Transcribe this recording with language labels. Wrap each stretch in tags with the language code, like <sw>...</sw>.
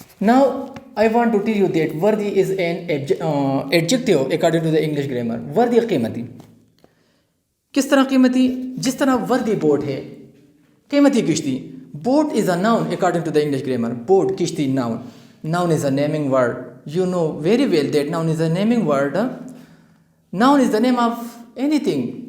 <en>Now I want to tell you that worthy is an adjective according to the English grammar.</en> <ur>worthy قیمتی. کس طرح قیمتی؟ جس طرح</ur> <en>worthy boat</en> <ur>ہے, قیمتی کشتی.</ur> <en>Boat is a noun according to the English grammar. Boat, kishti, noun. Noun is a naming word. You know very well that noun is a naming word. Noun is the name of anything.</en>